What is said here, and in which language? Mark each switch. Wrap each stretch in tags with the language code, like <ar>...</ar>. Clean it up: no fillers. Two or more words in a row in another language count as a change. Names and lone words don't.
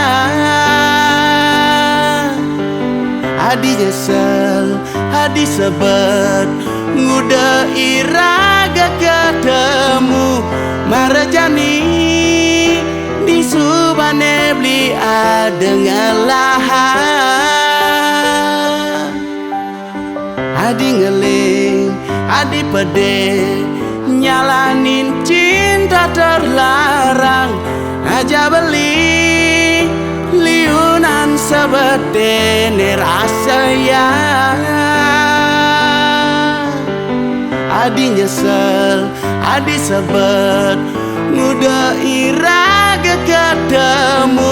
<ban>Adi nyesel, adi sebet, nguda iraga ketemu. Marajani di subane beli ada ngelahan. Adi ngeling, adi pede, nyalanin</ban> <id>cinta terlarang.</id> <ban>Aja beli liunan sebetene rasa ya. Adi nyesel, adi sebet, nguda iraga ketemu.</ban>